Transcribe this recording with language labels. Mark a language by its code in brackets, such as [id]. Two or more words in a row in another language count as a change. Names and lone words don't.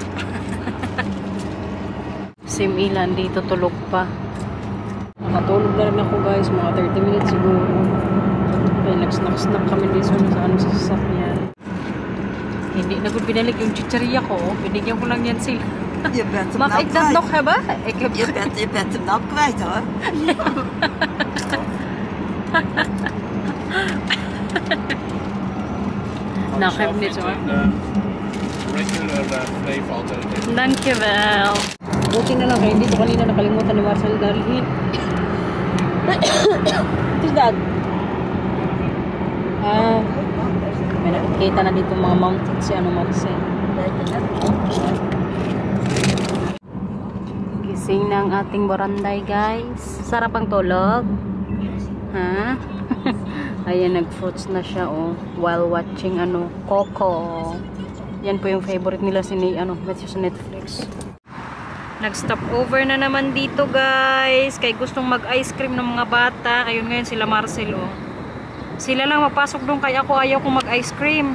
[tl] Si Milan dito tulog pa. Nakatulog na rin ako guys. Mga 30 minutes siguro. Kaya nag-snack kami dito sa sasakyan. Hindi na ko binalik yung chicharia ko. Binigyan ko lang yan sila. [nl] Je bent hem Mag nou ik dat kwijt. nog hebben? Je bent hem nou kwijt hoor. Nou, geef me dit hoor. [en] Regular flavor altijd. [nl] Dankjewel. [tl] Buti na lang kayo. Hindi ko kanina nakalimutan ni Marcel dalhin. [en] What is that? [tl] May nakikita na dito mga mountain si Marcel. Gising na ang ating baranday guys. Sarap ang tulog. Ha? Ayan, nag-fruits na siya [en] while watching [tl] Coco. Yan po yung favorite nila Matthew sa Netflix. Nag- [en] stop over [tl] na naman dito guys. Kaya gustong mag-ice cream ng mga bata. Ayun ngayon sila Marcel Sila lang mapasok doon kaya ako ayaw kong mag-ice cream.